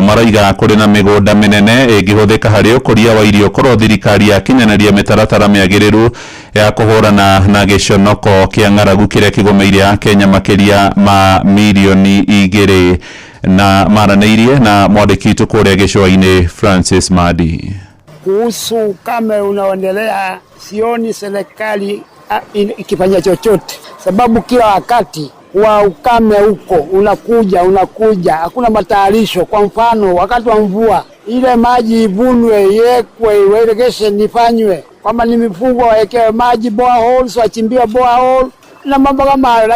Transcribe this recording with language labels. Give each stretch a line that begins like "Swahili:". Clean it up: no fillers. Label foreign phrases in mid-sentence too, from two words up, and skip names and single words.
Kikuyu: Maraiga kũrĩ na mĩgũnda mĩnene ĩngĩhũthĩka harĩ ũkũria wa irio korwo thirikari yakinyanĩria mĩtaratara mĩagĩrĩru ya kũhũrana na gĩconoko kĩa ng'aragu kĩrĩa kĩgũmĩire Kenya makĩria ma milioni 2 na maranĩirie na mwandĩki witũ kũrĩa gĩcũa-inĩ Francis Madi.
Swahili: Kuhusu ukame unaoendelea, sioni serikali ikifanya chochote, sababu kila wakati wa ukame huko unakuja, hakuna matayarisho. Kwa mfano wakati wa mvua ile maji ivunwe, iwekwe, irrigation ifanywe, kama ni mifugo wawekewe maji, boreholes wachimbiwe borehole na mambo kama hayo.